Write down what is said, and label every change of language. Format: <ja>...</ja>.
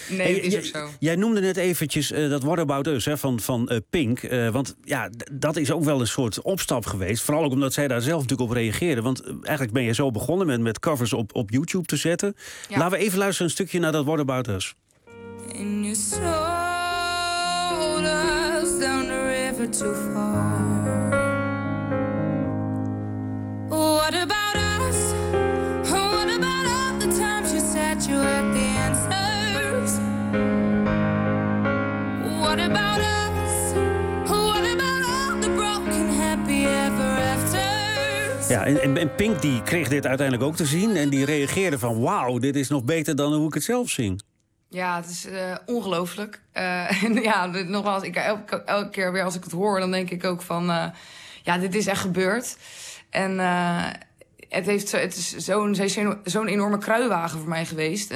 <nl>Nee, hey, is ook zo. Jij noemde net eventjes dat What About Us van Pink. Want ja, dat is ook wel een soort opstap geweest. Vooral ook omdat zij daar zelf natuurlijk op reageerden. Want eigenlijk ben je zo begonnen met covers op YouTube te zetten. Ja. Laten we even luisteren een stukje naar dat What About Us.</nl> <en>In your soul, us down the river too far. What about us? What about all the times you said you had the answers? What about us? What about all the broken happy ever afters?</en> <nl>Ja, en Pink die kreeg dit uiteindelijk ook te zien en die reageerde van wauw, dit is nog beter dan hoe ik het zelf zing. Ja, het is ongelooflijk. Nogmaals, elke keer weer als ik het hoor, dan denk ik ook van dit is echt gebeurd. En ze is zo'n enorme kruiwagen voor mij geweest.</nl>